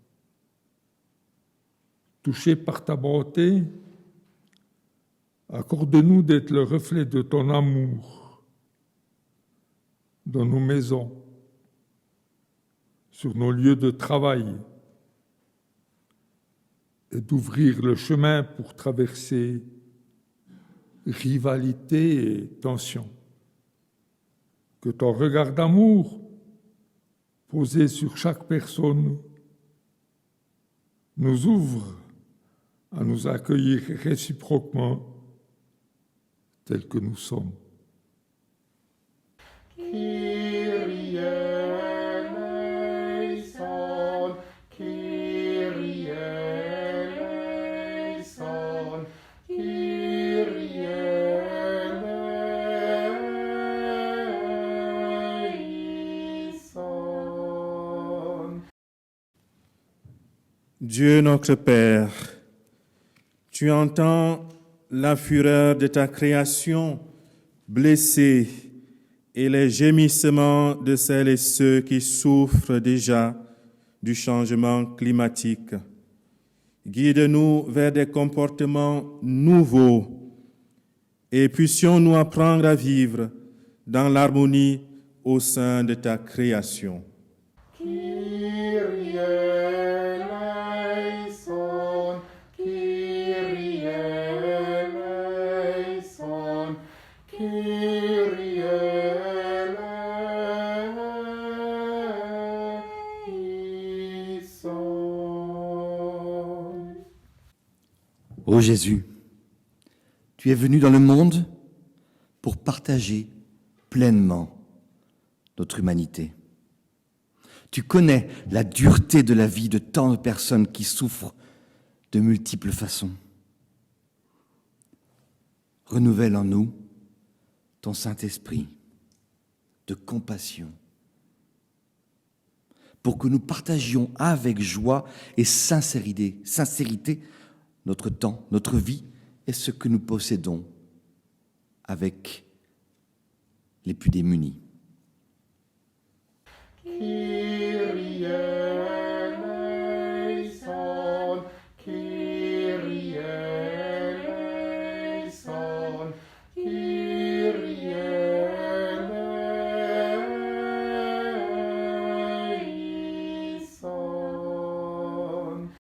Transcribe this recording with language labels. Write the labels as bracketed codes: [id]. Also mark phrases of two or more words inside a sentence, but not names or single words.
[fr] Touchés par ta bonté, accorde-nous d'être le reflet de ton amour dans nos maisons, sur nos lieux de travail, et d'ouvrir le chemin pour traverser rivalité et tension. Que ton regard d'amour posé sur chaque personne nous ouvre à nous accueillir réciproquement tels que nous sommes. [el] Κύριε ἐλέησον, Κύριε ἐλέησον, Κύριε ἐλέησον. [fr] Dieu notre Père, tu entends la fureur de ta création blessée et les gémissements de celles et ceux qui souffrent déjà du changement climatique. Guide-nous vers des comportements nouveaux et puissions-nous apprendre à vivre dans l'harmonie au sein de ta création. [el] Κύριε ἐλέησον, Κύριε ἐλέησον, Κύριε ἐλέησον. [fr] Ô Jésus, tu es venu dans le monde pour partager pleinement notre humanité. Tu connais la dureté de la vie de tant de personnes qui souffrent de multiples façons. Renouvelle en nous ton Saint-Esprit de compassion pour que nous partagions avec joie et sincérité notre temps, notre vie et ce que nous possédons avec les plus démunis. [el] Κύριε ἐλέησον, Κύριε ἐλέησον, Κύριε ἐλέησον.